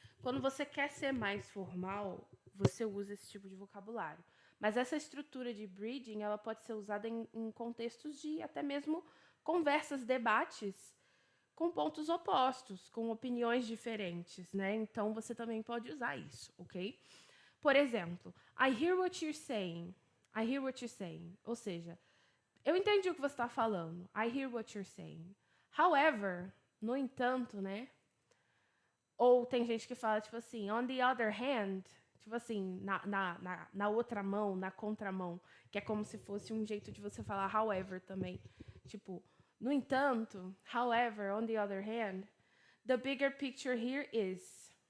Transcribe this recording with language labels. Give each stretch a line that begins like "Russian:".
Portuguese: Quando você quer ser mais formal, você usa esse tipo de vocabulário. Mas essa estrutura de bridging, ela pode ser usada em contextos de até mesmo conversas, debates com pontos opostos, com opiniões diferentes, né? Então você também pode usar isso, ok? Por exemplo,
English: I hear what you're saying. I hear what you're saying.
Portuguese: Ou seja, eu entendi o que você está falando.
English: I hear what you're saying.
Portuguese: However, no entanto, né? Ou tem gente que fala, tipo assim,
English: on the other hand,
Portuguese: tipo assim, na outra mão, na contramão, que é como se fosse um jeito de você falar however também. Tipo, no entanto,
English: however, on the other hand, the bigger picture here is.